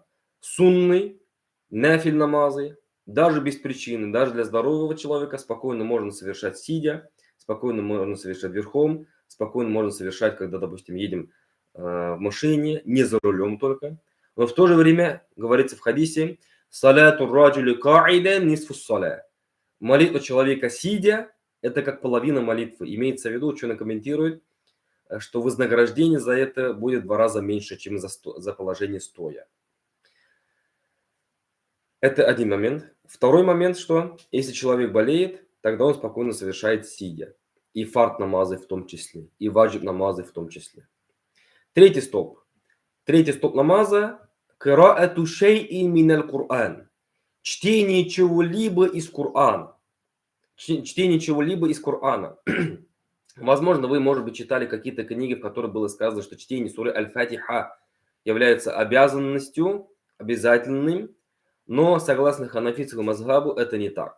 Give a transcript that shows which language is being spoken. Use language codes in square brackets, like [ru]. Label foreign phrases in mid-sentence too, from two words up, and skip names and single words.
[ru] Сунны, нафиль намазы, даже без причины, даже для здорового человека спокойно можно совершать сидя. Спокойно можно совершать верхом, спокойно можно совершать, когда, допустим, едем в машине, не за рулем только. Но в то же время говорится в хадисе [ar] «صلاة الرجل قاعدا نصف الصلاة». [ru] Молитва человека сидя – это как половина молитвы. Имеется в виду, ученый комментирует, что вознаграждение за это будет в 2 раза меньше, чем за положение стоя. Это один момент. Второй момент, что если человек болеет, тогда он спокойно совершает сидя. И фард намазы в том числе, и ваджиб намазы в том числе. Третий стоп намаза – [ar] قراءة شيء من القرآن. [ru] Чтение чего-либо из Кур'ана. Чтение чего-либо из Кур'ана. Возможно, вы, может быть, читали какие-то книги, в которых было сказано, что чтение суры Аль-Фатиха является обязанностью, обязательным, но согласно ханафитскому мазхабу это не так.